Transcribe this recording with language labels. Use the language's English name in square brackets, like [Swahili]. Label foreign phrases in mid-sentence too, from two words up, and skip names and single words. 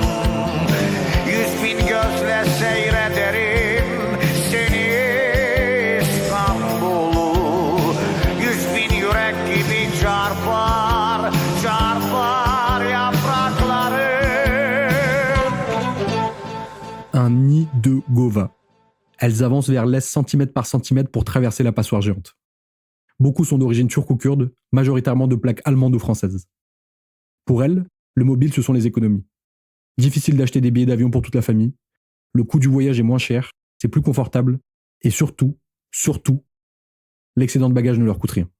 [Turkish] 100.000 gözle seyrederim seni İstanbul'u. 100.000 yürek gibi çarpar, çarpar yapraklarım. [French] Un nid de Gova. Elles avancent vers l'est centimètre par centimètre pour traverser la passoire géante. Beaucoup sont d'origine turque ou kurde, majoritairement de plaques allemandes ou françaises. Pour elles, le mobile, ce sont les économies. Difficile d'acheter des billets d'avion pour toute la famille, le coût du voyage est moins cher, c'est plus confortable, et surtout, l'excédent de bagages ne leur coûte rien.